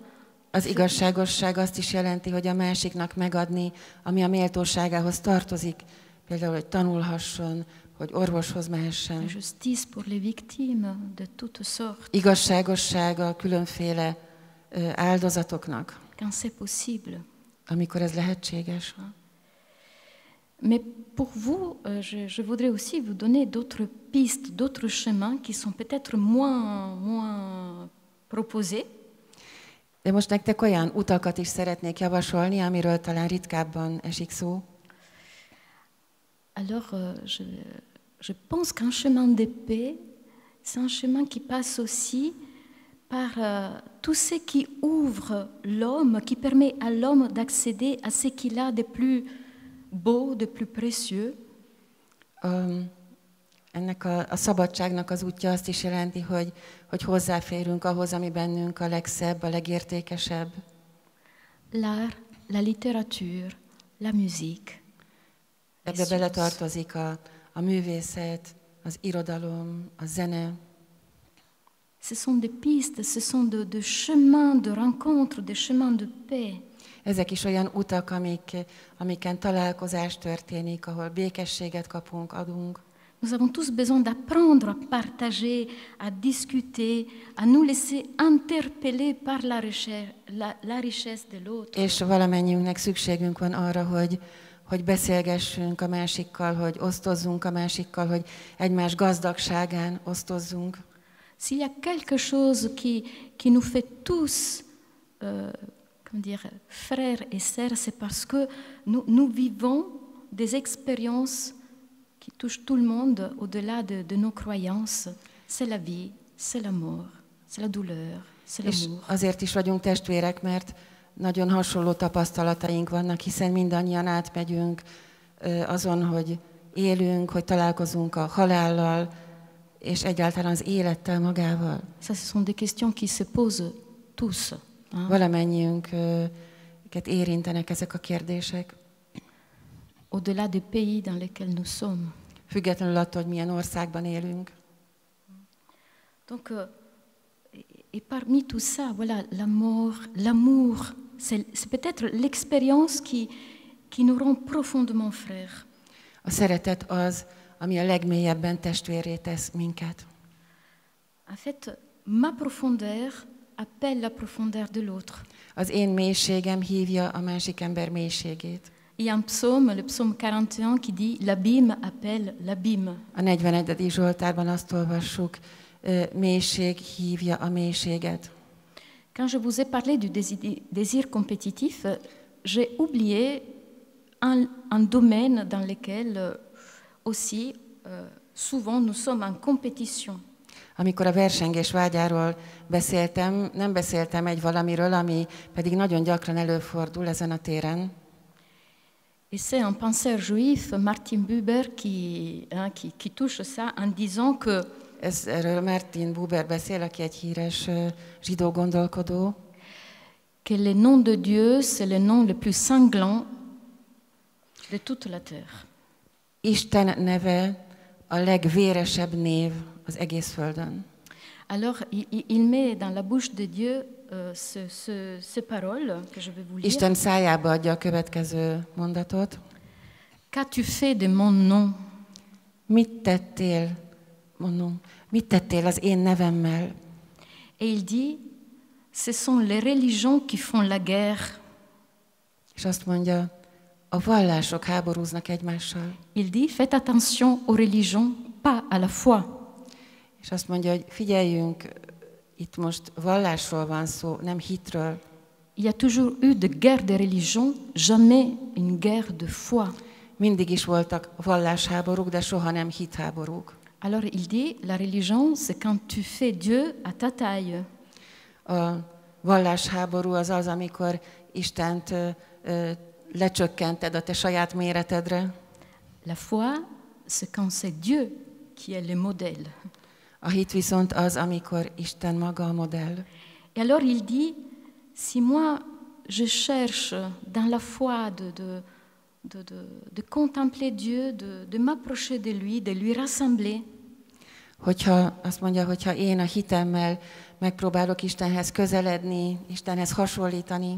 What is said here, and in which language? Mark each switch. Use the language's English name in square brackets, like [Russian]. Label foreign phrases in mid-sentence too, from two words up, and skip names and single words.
[Hungarian] Az igazságosság azt is jelenti, hogy a másiknak megadni, ami a méltóságához tartozik, például, hogy tanulhasson, hogy orvoshoz mehessen. [French] La justice pour les victimes de toutes sortes. [Hungarian] Igazságosság a különféle áldozatoknak, [French] quand c'est possible. [Hungarian] Amikor ez lehetséges. [French] Mais pour vous, je voudrais aussi vous donner d'autres pistes, d'autres chemins qui sont peut-être moins proposés. [Hungarian] De most nektek olyan utakat is szeretnék javasolni, amiről talán ritkábban esik szó. [French] Alors, je pense qu'un chemin de paix, c'est un chemin qui passe aussi par tout ce qui ouvre l'homme, qui permet à l'homme d'accéder à ce qu'il a de plus beau, de plus précieux. [Hungarian] Ennek a szabadságnak az útja azt is jelenti, hogy hozzáférünk ahhoz, ami bennünk a legszebb, a legértékesebb. [French] L'art, la littérature, la musique. [Hungarian] Ebbe beletartozik a művészet, az irodalom, a zene. [French] Ce sont des pistes, ce sont de chemins de rencontre, des chemins de paix. [Hungarian] Ezek is olyan utak, amiken találkozás történik, ahol békességet kapunk, adunk. [French] Nous avons tous besoin d'apprendre à partager, à discuter, à nous laisser interpeller par la richesse de l'autre. [Hungarian] És valamennyiünknek szükségünk van arra, hogy beszélgessünk a másikkal, hogy osztozzunk a másikkal, hogy egymás gazdagságán osztozzunk. [French] S'il y a quelque chose qui nous fait tous, comment dire, frères et sœurs, c'est parce que nous vivons des expériences qui touchent tout le monde au-delà de nos croyances. C'est la vie, c'est la mort, c'est la douleur, c'est l'amour. [Hungarian] És azért is vagyunk testvérek, mert nagyon hasonló tapasztalataink vannak, hiszen mindannyian átmegyünk azon, hogy élünk, hogy találkozunk a halállal, és egyáltalán az élettel magával. [French] Ça, ce sont des questions qui se posent tous. [Hungarian] Valamennyiünket érintenek ezek a kérdések. [French] Au-delà des pays dans lesquels nous sommes. [Hungarian] Függetlenül attól, hogy milyen országban élünk. [French] Donc, et parmi tout ça, voilà, la mort, l'amour, c'est peut-être l'expérience qui nous rend profondément frères. [Hungarian] A szeretet az, ami a legmélyebben testvérré tesz minket. [French] En fait, ma profondeur appelle la profondeur de l'autre. [Hungarian] Az én mélységem hívja a másik ember mélységét. [French] Il y a un psaume, le psaume 41, qui dit « L'abîme appelle l'abîme ». [Hungarian] A 41. Zsoltárban azt olvassuk, mélység hívja a mélységet. [French] Quand je vous ai parlé du désir compétitif, j'ai oublié un domaine dans lequel aussi souvent nous sommes en compétition. [Hungarian] Amikor a versengés vágyáról beszéltem, nem beszéltem egy valamiről, ami pedig nagyon gyakran előfordul ezen a téren. [French] Et c'est un penseur juif, Martin Buber, qui touche ça en disant que [Hungarian] erről Martin Buber beszél, aki egy híres zsidó gondolkodó. [French] Que le nom de Dieu, c'est le nom le plus sanglant de toute la terre. [Hungarian] Isten neve a legvéresebb név az egész földön. [French] Alors, il met dans la bouche de Dieu ces paroles que je vais vous lire. [Hungarian] Isten szájába adja a következő mondatot. [French] Qu'as-tu fait de mon nom? [Hungarian] Mit tettél, mondom, mit tettél az én nevemmel? [French] Et il dit, ce sont les religions qui font la guerre. [Hungarian] És azt mondja, a vallások háborúznak egymással. [French] Il dit, faites attention aux religions, pas à la foi. [Hungarian] És azt mondja, hogy figyeljünk, Itt most vallásról van szó, nem hitről. [French] Il y a toujours eu de guerres de religion, jamais une guerre de foi. [Hungarian] Mindig is voltak vallásháborúk, de soha nem hitháborúk. [French] Alors il dit, la religion, c'est quand tu fais Dieu à ta taille. [Hungarian] A vallásháború az az, amikor Istent lecsökkented a te saját méretedre. [French] La foi, c'est quand c'est Dieu qui est le modèle. [Hungarian] A hit viszont az, amikor Isten maga a modell. [French] Et alors il dit, si moi je cherche dans la foi de contempler Dieu, de m'approcher de lui rassembler, [Hungarian] Hogyha azt mondja, hogyha én a hitemmel megpróbálok Istenhez közeledni, Istenhez hasonlítani,